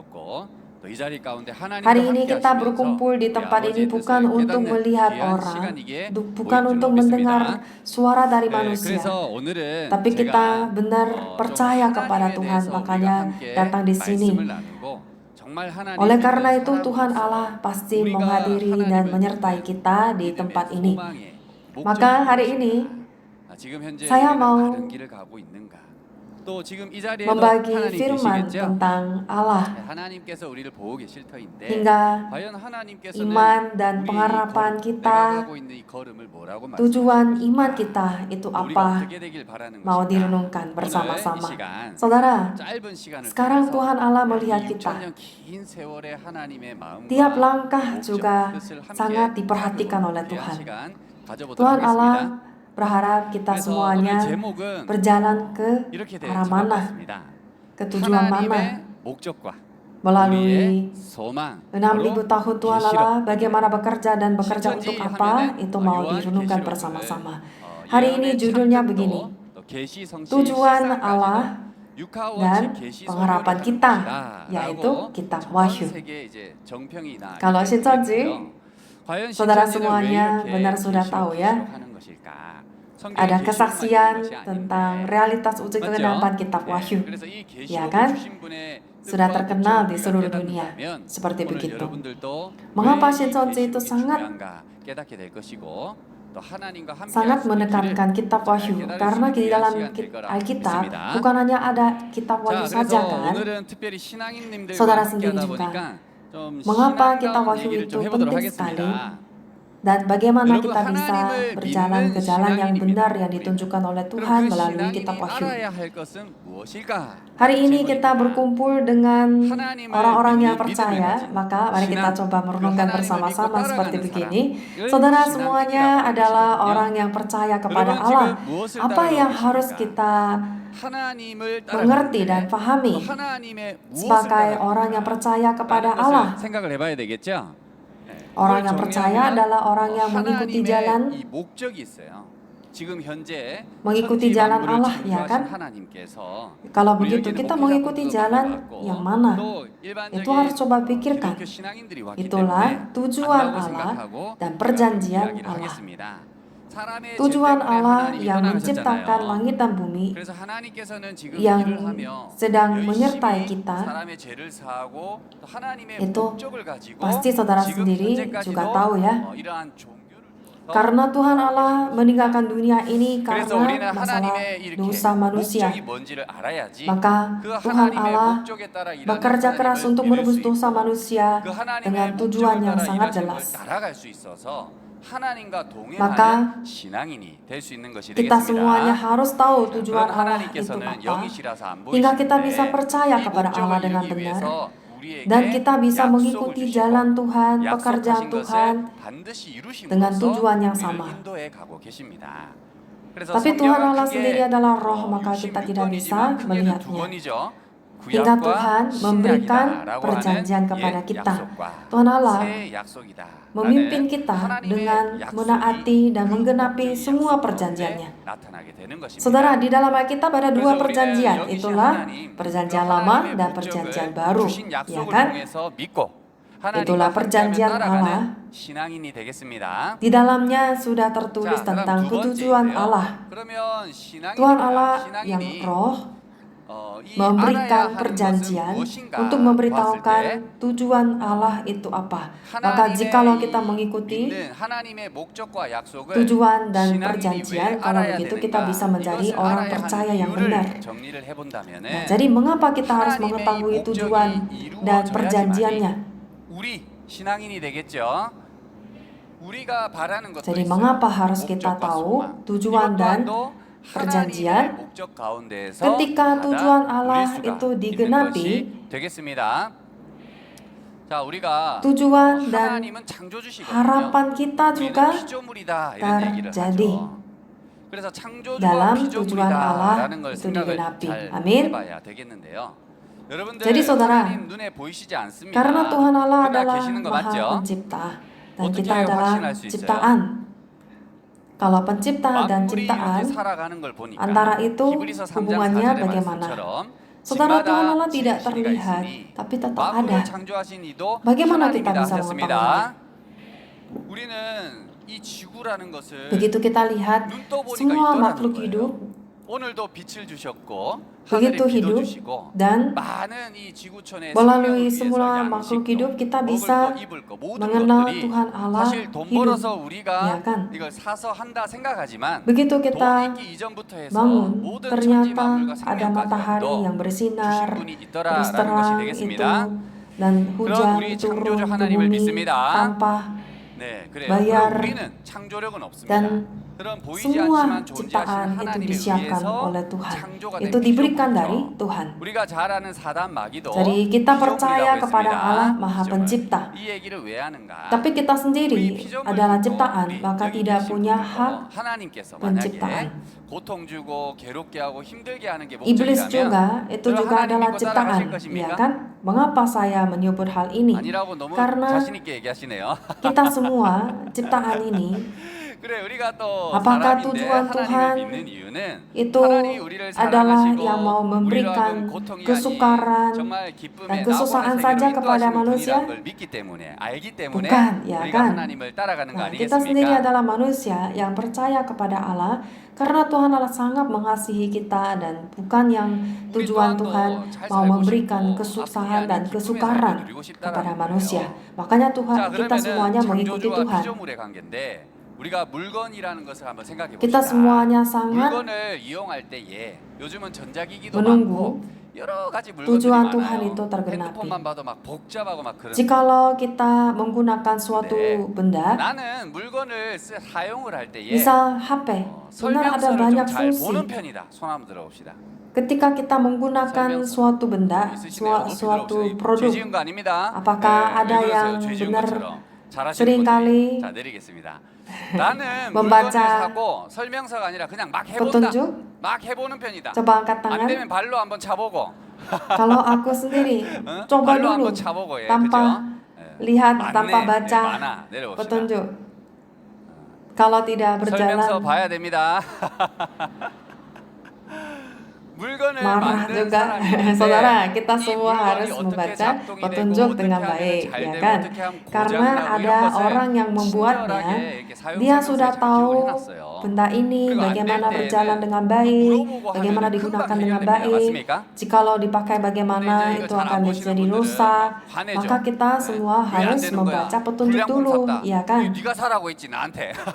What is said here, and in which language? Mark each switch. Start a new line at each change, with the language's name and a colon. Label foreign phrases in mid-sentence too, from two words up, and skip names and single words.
Indonesian: Hari ini kita berkumpul di tempat ini bukan untuk melihat orang, bukan untuk mendengar suara dari manusia, tapi kita benar percaya kepada Tuhan, makanya datang di sini. Oleh karena itu Tuhan Allah pasti menghadiri dan menyertai kita di tempat ini. Maka hari ini saya mau
Korean: 또 지금 이 자리에도
Indonesian: membagi
Korean: 하나님
Indonesian: firman
Korean: 계시겠죠?
Indonesian: tentang Allah
Korean: 네, 하나님께서 우리를 보고 계실 터인데
Indonesian: hingga
Korean: 과연 하나님께서는
Indonesian: iman dan
Korean: 우리의 이
Indonesian: pengharapan
Korean: 걸음,
Indonesian: kita,
Korean: 내려가고 있는 이 걸음을 뭐라고
Indonesian: tujuan
Korean: 말씀하십니까?
Indonesian: iman kita itu
Korean: 우리가
Indonesian: apa
Korean: 어떻게 되길 바라는
Indonesian: mau
Korean: 것인가?
Indonesian: direnungkan
Korean: 오늘 이
Indonesian: bersama-sama.
Korean: 시간
Indonesian: Saudara,
Korean: 짧은 시간을
Indonesian: sekarang
Korean: 통해서
Indonesian: Tuhan Allah
Korean: 이
Indonesian: melihat kita.
Korean: 6,000년 긴 세월의 하나님의 마음과
Indonesian: Tiap langkah
Korean: 목적,
Indonesian: juga
Korean: 뜻을 함께
Indonesian: sangat diperhatikan oleh
Korean: 위한
Indonesian: Tuhan.
Korean: 시간 가져보도록
Indonesian: Tuhan
Korean: 하겠습니다.
Indonesian: Allah berharap kita
Korean: 그래서
Indonesian: semuanya
Korean: 오늘 제목은
Indonesian: berjalan ke
Korean: 이렇게
Indonesian: arah mana,
Korean: 제목했습니다.
Indonesian: ke tujuan
Korean: 하나님의
Indonesian: mana.
Korean: 목적과
Indonesian: Melalui
Korean: 우리의 소망
Indonesian: 6.000 tahun Tuhan Allah
Korean: 계시록.
Indonesian: bagaimana bekerja dan bekerja untuk
Korean: 신천지
Indonesian: apa,
Korean: 하면은
Indonesian: itu mau
Korean: 요한
Indonesian: direnungkan
Korean: 계시록을,
Indonesian: bersama-sama. Hari ini
Korean: 예언의
Indonesian: judulnya
Korean: 창조도,
Indonesian: begini,
Korean: 또 계시 성취
Indonesian: tujuan
Korean: 실상까지도
Indonesian: Allah
Korean: 육하원
Indonesian: dan
Korean: 계시
Indonesian: pengharapan
Korean: 선언을
Indonesian: kita,
Korean: 하는
Indonesian: yaitu
Korean: 것이다라고
Indonesian: kitab
Korean: 전
Indonesian: Wahyu.
Korean: 세계에 이제 정평이 나
Indonesian: Kalau
Korean: 있는 신천지, 거고요. 과연
Indonesian: saudara
Korean: 신천지는
Indonesian: semuanya
Korean: 왜 이렇게
Indonesian: benar sudah
Korean: 계시록,
Indonesian: tahu ya,
Korean: 계시록하는 것일까? 성경에
Indonesian: ada
Korean: 계시록만
Indonesian: kesaksian
Korean: 있는 것이
Indonesian: tentang
Korean: 아닌데.
Indonesian: realitas uji
Korean: 맞죠?
Indonesian: kegenapan kitab
Korean: 네,
Indonesian: Wahyu.
Korean: 그래서 이
Indonesian: Ya
Korean: 계시록을
Indonesian: kan?
Korean: 주신 분의
Indonesian: Sudah
Korean: 뜻과
Indonesian: terkenal
Korean: 목적을
Indonesian: di
Korean: 우리가
Indonesian: seluruh dunia.
Korean: 깨닫는다면
Indonesian: Seperti
Korean: 오늘
Indonesian: begitu.
Korean: 여러분들도
Indonesian: Mengapa
Korean: 왜 이
Indonesian: 신천지 itu
Korean: 계시록이
Indonesian: sangat
Korean: 중요한가 깨닫게 될 것이고 또 하나님과 함께
Indonesian: sangat
Korean: 할 수 있는
Indonesian: menekankan
Korean: 길을
Indonesian: kitab Wahyu
Korean: 깨달을
Indonesian: karena
Korean: 수
Indonesian: di
Korean: 있는
Indonesian: dalam
Korean: 시간 될 거라
Indonesian: Alkitab
Korean: 믿습니다.
Indonesian: bukan hanya ada kitab Wahyu
Korean: 자,
Indonesian: saja
Korean: 그래서
Indonesian: kan.
Korean: 오늘은 특별히 신앙인님들과
Indonesian: Saudara
Korean: 함께
Indonesian: sendiri
Korean: 하다
Indonesian: juga.
Korean: 보니까 좀
Indonesian: Mengapa kitab
Korean: 신앙다운
Indonesian: Wahyu
Korean: 얘기를
Indonesian: itu
Korean: 좀 해보도록
Indonesian: penting
Korean: 하겠습니다.
Indonesian: dan bagaimana
Korean: 여러분,
Indonesian: kita bisa
Korean: 하나님을
Indonesian: berjalan
Korean: 믿는
Indonesian: ke jalan yang
Korean: 신앙인입니다.
Indonesian: benar yang ditunjukkan oleh
Korean: 그럼
Indonesian: Tuhan
Korean: 그
Indonesian: melalui kitab
Korean: 신앙인이
Indonesian: Wahyu.
Korean: 알아야 할 것은 무엇일까?
Indonesian: Hari ini
Korean: 질문입니다.
Indonesian: kita berkumpul dengan
Korean: 하나님을
Indonesian: orang-orang yang
Korean: 믿는
Indonesian: percaya,
Korean: 믿음을
Indonesian: maka mari kita
Korean: 신앙,
Indonesian: coba merenungkan
Korean: 그 하나님을
Indonesian: bersama-sama
Korean: 믿고
Indonesian: seperti
Korean: 따라가는
Indonesian: begini.
Korean: 사람을
Indonesian: Saudara
Korean: 신앙인이라고
Indonesian: semuanya
Korean: 하는
Indonesian: adalah
Korean: 것이거든요.
Indonesian: orang yang percaya kepada
Korean: 여러분
Indonesian: Allah.
Korean: 지금 무엇을
Indonesian: Apa
Korean: 따르고
Indonesian: yang harus
Korean: 계십니까?
Indonesian: kita
Korean: 하나님을
Indonesian: mengerti dan
Korean: 따라가는데
Indonesian: pahami
Korean: 또 하나님의 무엇을
Indonesian: sebagai
Korean: 따라가는가?
Indonesian: orang yang percaya kepada
Korean: 라는 것을
Indonesian: Allah?
Korean: 생각을 해봐야 되겠죠.
Indonesian: Orang
Korean: 그걸
Indonesian: yang percaya
Korean: 정리하면
Indonesian: adalah orang yang mengikuti
Korean: 하나님의
Indonesian: jalan,
Korean: 이 목적이 있어요. 지금 현재
Indonesian: mengikuti
Korean: 천지
Indonesian: jalan
Korean: 만물을
Indonesian: Allah, ya
Korean: 창조하신
Indonesian: kan?
Korean: 하나님께서
Indonesian: Kalau begitu
Korean: 우리에게는
Indonesian: kita
Korean: 목회자분들도
Indonesian: mengikuti jalan
Korean: 가져왔고,
Indonesian: yang mana?
Korean: 또 일반적인
Indonesian: Itu harus coba pikirkan.
Korean: 기독교 신앙인들이 왔기
Indonesian: Itulah
Korean: 때문에
Indonesian: tujuan
Korean: 안다고
Indonesian: Allah
Korean: 생각하고
Indonesian: dan
Korean: 우리가
Indonesian: perjanjian
Korean: 이야기를
Indonesian: Allah.
Korean: 하겠습니다. 사람의
Indonesian: Tujuan
Korean: 죄 때문에
Indonesian: Allah
Korean: 하나님이
Indonesian: yang
Korean: 떠나가셨잖아요.
Indonesian: menciptakan langit dan bumi
Korean: 그래서 하나님께서는 지금
Indonesian: yang
Korean: 일을 하며
Indonesian: sedang
Korean: 열심히
Indonesian: menyertai kita,
Korean: 사람의 죄를 사하고 또 하나님의
Indonesian: itu
Korean: 목적을 가지고
Indonesian: pasti saudara
Korean: 지금
Indonesian: sendiri
Korean: 현재까지도
Indonesian: juga tahu ya.
Korean: 이러한 종교를 줘서
Indonesian: Karena Tuhan Allah meninggalkan dunia ini
Korean: 그래서
Indonesian: karena
Korean: 우리는
Indonesian: masalah
Korean: 하나님의 이렇게
Indonesian: dosa manusia.
Korean: 목적이 뭔지를 알아야지
Indonesian: Maka
Korean: 그
Indonesian: Tuhan
Korean: 하나님의
Indonesian: Allah
Korean: 목적에 따라 일하는
Indonesian: bekerja keras
Korean: 하나님을
Indonesian: untuk
Korean: 믿을
Indonesian: menebus
Korean: 수 있고
Indonesian: dosa manusia
Korean: 그 하나님의
Indonesian: dengan
Korean: 목적을
Indonesian: tujuan yang
Korean: 따라
Indonesian: sangat
Korean: 일하심을
Indonesian: jelas.
Korean: 따라갈 수 있어서 하나님과 동행하는
Indonesian: Maka
Korean: 신앙인이 될 수 있는 것이
Indonesian: Kita semuanya
Korean: 되겠습니다.
Indonesian: harus tahu tujuan
Korean: 그런
Indonesian: Allah itu
Korean: 하나님께서는
Indonesian: apa,
Korean: 영이시라서 안
Indonesian: hingga kita
Korean: 보이시는데
Indonesian: bisa percaya
Korean: 이
Indonesian: kepada Allah
Korean: 목적을
Indonesian: dengan
Korean: 이루기
Indonesian: benar,
Korean: 위해서 우리에게
Indonesian: dan kita bisa
Korean: 약속을
Indonesian: mengikuti
Korean: 주시고
Indonesian: jalan Tuhan, pekerjaan
Korean: 약속하신
Indonesian: Tuhan.
Korean: 것을 반드시 이루심으로써
Indonesian: dengan tujuan yang
Korean: 우리를
Indonesian: sama.
Korean: 인도해 가고 계십니다. 그래서
Indonesian: Tapi Tuhan
Korean: 성경은
Indonesian: Allah
Korean: 크게
Indonesian: sendiri adalah roh, maka kita tidak bisa
Korean: 66권이지만 크게는 두
Indonesian: melihatnya.
Korean: 권이죠.
Indonesian: Hingga
Korean: 구약과
Indonesian: Tuhan memberikan
Korean: 신약이다라고
Indonesian: perjanjian
Korean: 하는
Indonesian: kepada
Korean: 옛
Indonesian: kita.
Korean: 약속과
Indonesian: Tuhan Allah
Korean: 새 약속이다.
Indonesian: memimpin kita
Korean: 하나님의
Indonesian: dengan
Korean: 약속이
Indonesian: menaati dan
Korean: 그
Indonesian: menggenapi
Korean: 목적이
Indonesian: semua
Korean: 약속
Indonesian: perjanjiannya.
Korean: 가운데 나타나게 되는 것입니다.
Indonesian: Saudara, di dalam Alkitab ada dua
Korean: 그래서
Indonesian: perjanjian,
Korean: 우리는
Indonesian: itulah
Korean: 하나님,
Indonesian: perjanjian
Korean: 그
Indonesian: lama
Korean: 하나님의
Indonesian: dan
Korean: 목적을
Indonesian: perjanjian baru,
Korean: 주신
Indonesian: ya
Korean: 약속을
Indonesian: kan?
Korean: 통해서 믿고 하나님과
Indonesian: Itulah
Korean: 함께하며
Indonesian: perjanjian
Korean: 따라가는
Indonesian: Allah.
Korean: 신앙인이 되겠습니다.
Indonesian: Di dalamnya sudah tertulis
Korean: 자, 그다음
Indonesian: tentang
Korean: 두
Indonesian: ketujuan
Korean: 번째인데요.
Indonesian: Allah.
Korean: 그러면
Indonesian: Tuhan Allah
Korean: 신앙인이
Indonesian: yang roh
Korean: 이
Indonesian: memberikan
Korean: 알아야 하는
Indonesian: perjanjian
Korean: 것은 무엇인가
Indonesian: untuk
Korean: 봤을 때
Indonesian: memberitahukan tujuan Allah itu apa. Maka
Korean: 하나님의
Indonesian: jikalau kita
Korean: 이
Indonesian: mengikuti
Korean: 믿는 하나님의 목적과 약속을
Indonesian: tujuan dan
Korean: 신앙인이
Indonesian: perjanjian,
Korean: 왜
Indonesian: kalau
Korean: 알아야
Indonesian: begitu kita
Korean: 되는가?
Indonesian: bisa menjadi
Korean: 이것을
Indonesian: orang
Korean: 알아야
Indonesian: percaya
Korean: 하는
Indonesian: yang
Korean: 이유를
Indonesian: benar.
Korean: 정리를 해본다면은
Indonesian: Nah, jadi mengapa kita harus
Korean: 하나님의
Indonesian: mengetahui
Korean: 이
Indonesian: tujuan
Korean: 목적이
Indonesian: dan
Korean: 이루어져야지만이
Indonesian: perjanjiannya?
Korean: 우리 신앙인이 되겠죠. 우리가 바라는 것도
Indonesian: Jadi
Korean: 있어요.
Indonesian: mengapa harus kita
Korean: 목적과
Indonesian: tahu
Korean: 소망.
Indonesian: tujuan
Korean: 이것
Indonesian: dan
Korean: 또한
Indonesian: perjanjian?
Korean: 하나님의 목적 가운데에서
Indonesian: Ketika
Korean: 다
Indonesian: tujuan Allah
Korean: 누릴 수가
Indonesian: itu
Korean: 있는
Indonesian: digenapi,
Korean: 것이 되겠습니다. 자, 우리가
Indonesian: tujuan dan
Korean: 하나님은 창조주시거든요.
Indonesian: harapan kita
Korean: 우리는
Indonesian: juga
Korean: 피조물이다 이런 얘기를
Indonesian: terjadi
Korean: 하죠. 그래서 창조주와
Indonesian: dalam tujuan Allah
Korean: 피조물이다라는 걸
Indonesian: itu
Korean: 생각을
Indonesian: digenapi.
Korean: 잘
Indonesian: Amin.
Korean: 해봐야 되겠는데요. 여러분들
Indonesian: Jadi saudara,
Korean: 하나님 눈에 보이시지 않습니다.
Indonesian: karena Tuhan Allah
Korean: 그가
Indonesian: adalah
Korean: 계시는 거
Indonesian: Maha
Korean: 맞죠?
Indonesian: Pencipta dan
Korean: 어떻게
Indonesian: kita adalah
Korean: 확신할 수 있어요?
Indonesian: ciptaan. Kalau pencipta dan
Korean: 만물이
Indonesian: ciptaan,
Korean: 이렇게 살아가는 걸 보니까
Indonesian: antara itu
Korean: 히브리서 3장
Indonesian: hubungannya
Korean: 4절의
Indonesian: bagaimana?
Korean: 말씀처럼
Indonesian: Saudara,
Korean: 집마다
Indonesian: Tuhan Allah tidak
Korean: 진실이가
Indonesian: terlihat,
Korean: 있으니
Indonesian: tapi tetap
Korean: 만물을
Indonesian: ada.
Korean: 창조하신 이도
Indonesian: Bagaimana kita
Korean: 하나님이다
Indonesian: bisa
Korean: 하셨습니다. 우리는 이 지구라는 것을
Indonesian: Begitu kita lihat
Korean: 눈 떠보니까
Indonesian: semua
Korean: 있더라는
Indonesian: makhluk
Korean: 거예요.
Indonesian: hidup
Korean: 오늘도 빛을 주셨고
Indonesian: begitu
Korean: 하늘에 비도
Indonesian: hidup
Korean: 주시고
Indonesian: dan
Korean: 많은 이 지구촌의
Indonesian: melalui
Korean: 생명을 위해서
Indonesian: semua makhluk hidup
Korean: 양식도
Indonesian: kita
Korean: 먹을
Indonesian: bisa
Korean: 거 입을 거 모든
Indonesian: mengenal
Korean: 것들이
Indonesian: Tuhan Allah
Korean: 사실 돈 벌어서
Indonesian: hidup.
Korean: 우리가
Indonesian: Ya kan?
Korean: 이걸 사서 한다 생각하지만
Indonesian: Begitu
Korean: 돈
Indonesian: kita
Korean: 있기 이전부터 해서
Indonesian: bangun,
Korean: 모든 천지
Indonesian: ternyata
Korean: 만물과
Indonesian: ada matahari
Korean: 생명까지도
Indonesian: yang bersinar,
Korean: 주신 분이
Indonesian: terus
Korean: 있더라라는 것이
Indonesian: terang itu,
Korean: 되겠습니다.
Indonesian: dan hujan
Korean: 우리
Indonesian: turun
Korean: 창조주
Indonesian: ke
Korean: 하나님을
Indonesian: bumi
Korean: 믿습니다.
Indonesian: tanpa
Korean: 네, 그래요.
Indonesian: bayar.
Korean: 그럼 우리는 창조력은 없습니다.
Indonesian: Dan
Korean: 그런 보이지
Indonesian: semua
Korean: 않지만 존재하시는
Indonesian: ciptaan itu
Korean: 하나님에
Indonesian: disiapkan
Korean: 의해서
Indonesian: oleh Tuhan.
Korean: 창조가 된
Indonesian: Itu diberikan
Korean: 피조물이죠.
Indonesian: dari Tuhan.
Korean: 우리가 잘 아는 사단 마귀도
Indonesian: Jadi kita percaya
Korean: 피조물이라고
Indonesian: kepada
Korean: 했습니다.
Indonesian: Allah Maha
Korean: 피조물.
Indonesian: Pencipta.
Korean: 이 얘기를 왜 하는가?
Indonesian: Tapi kita
Korean: 우리
Indonesian: sendiri
Korean: 피조물도
Indonesian: adalah ciptaan,
Korean: 우리
Indonesian: maka
Korean: 여기
Indonesian: tidak
Korean: 계신
Indonesian: punya
Korean: 분들도
Indonesian: hak
Korean: 하나님께서
Indonesian: penciptaan.
Korean: 만약에 고통 주고 괴롭게 하고 힘들게 하는 게
Indonesian: Iblis
Korean: 목적이라면
Indonesian: juga itu
Korean: 그럼
Indonesian: juga
Korean: 하나님
Indonesian: adalah
Korean: 믿고
Indonesian: ciptaan,
Korean: 따라가실
Indonesian: ya
Korean: 것입니까?
Indonesian: kan? Mengapa saya menyebut hal ini?
Korean: 아니라고 너무
Indonesian: Karena
Korean: 자신 있게 얘기하시네요.
Indonesian: kita semua ciptaan ini
Korean: 그래 우리가 또
Indonesian: Apakah
Korean: 사람인데
Indonesian: tujuan
Korean: 하나님을
Indonesian: Tuhan
Korean: 믿는 이유는
Indonesian: itu
Korean: 하나님이 우리를
Indonesian: adalah
Korean: 사랑하시고
Indonesian: yang mau
Korean: 우리로
Indonesian: memberikan
Korean: 하여금 고통이
Indonesian: kesukaran
Korean: 아닌 정말 기쁨의
Indonesian: dan kesusahan saja kepada manusia?
Korean: 분이라는 걸 믿기 때문에 알기 때문에
Indonesian: Bukan, ya
Korean: 우리가
Indonesian: kan?
Korean: 하나님을 따라가는 거
Indonesian: Nah, kita sendiri
Korean: 아니겠습니까?
Indonesian: adalah manusia yang percaya kepada Allah karena Tuhan Allah sangat mengasihi kita dan bukan yang tujuan Tuhan mau memberikan kesusahan dan kesukaran kepada manusia. Makanya Tuhan
Korean: 자,
Indonesian: kita semuanya mengikuti
Korean: 창조주와
Indonesian: Tuhan.
Korean: 피조물의 관계인데 우리가 물건이라는 것을 한번 생각해 봅시다.
Indonesian: Kita semuanya sangat
Korean: 물건을 이용할 때에 요즘은 전자기기도
Indonesian: menunggu
Korean: 많고 여러 가지 물건들이
Indonesian: tujuan
Korean: 많아요.
Indonesian: Tuhan itu tergenapi.
Korean: 핸드폰만 봐도 막 복잡하고 막 그런.
Indonesian: Jikalau kita menggunakan suatu
Korean: 네.
Indonesian: benda,
Korean: 나는 물건을 사용을 할 때에
Indonesian: misal HP, benar ada
Korean: 설명서를
Indonesian: banyak
Korean: 좀 잘
Indonesian: fungsi.
Korean: 보는 편이다. 손 한번 들어봅시다.
Indonesian: Ketika kita menggunakan suatu benda,
Korean: 있으시네요. 높이
Indonesian: suatu
Korean: 들어보세요. 죄
Indonesian: produk,
Korean: 지은 거 아닙니다.
Indonesian: apakah ada
Korean: 왜 그러세요?
Indonesian: yang
Korean: 죄 지은
Indonesian: benar
Korean: 것처럼. 잘하시는
Indonesian: seringkali
Korean: 분들이. 자 내리겠습니다. 나는
Indonesian: membaca
Korean: 물건을 사고 설명서가 아니라 그냥 막 해본다.
Indonesian: petunjuk?
Korean: 막 해보는 편이다.
Indonesian: Coba angkat
Korean: 안
Indonesian: tangan.
Korean: 되면 발로 한번 차보고.
Indonesian: Kalau aku sendiri,
Korean: 응?
Indonesian: coba
Korean: 발로
Indonesian: dulu
Korean: 한번 차보고 예,
Indonesian: tanpa
Korean: 그죠? 예.
Indonesian: lihat,
Korean: 맞네.
Indonesian: tanpa
Korean: 예,
Indonesian: baca
Korean: 많아. 내려봅시다.
Indonesian: petunjuk. Kalau tidak
Korean: 설명서
Indonesian: berjalan,
Korean: 봐야 됩니다. 물건을
Indonesian: marah
Korean: 만든
Indonesian: juga.
Korean: 사람이
Indonesian: Saudara, kita
Korean: 이
Indonesian: semua
Korean: 물건이
Indonesian: harus
Korean: 어떻게
Indonesian: membaca
Korean: 작동이 되고
Indonesian: petunjuk
Korean: 어떻게
Indonesian: dengan
Korean: 하면
Indonesian: baik,
Korean: 잘
Indonesian: ya
Korean: 되고
Indonesian: kan?
Korean: 어떻게 하면
Indonesian: Karena
Korean: 고장나고
Indonesian: ada
Korean: 이런 것을
Indonesian: orang yang membuatnya,
Korean: 친절하게 이렇게 사용
Indonesian: dia
Korean: 설명서에
Indonesian: sudah
Korean: 잘
Indonesian: tahu
Korean: 기록을 해놨어요.
Indonesian: benda ini
Korean: 그리고 안
Indonesian: bagaimana
Korean: 될
Indonesian: berjalan
Korean: 때는
Indonesian: dengan baik,
Korean: 물어보고
Indonesian: bagaimana
Korean: 하면은
Indonesian: digunakan
Korean: 금방
Indonesian: dengan
Korean: 해결됩니다.
Indonesian: baik.
Korean: 맞습니까?
Indonesian: Jikalau dipakai
Korean: 근데
Indonesian: bagaimana
Korean: 이제 이거
Indonesian: itu
Korean: 잘
Indonesian: akan
Korean: 안 보시는
Indonesian: menjadi
Korean: 분들은
Indonesian: rusak.
Korean: 화내죠.
Indonesian: Maka kita
Korean: 네.
Indonesian: semua
Korean: 왜안
Indonesian: harus
Korean: 되는 거야?
Indonesian: membaca petunjuk
Korean: 불량품
Indonesian: dulu,
Korean: 샀다.
Indonesian: ya kan?
Korean: 네가 사라고 했지 나한테.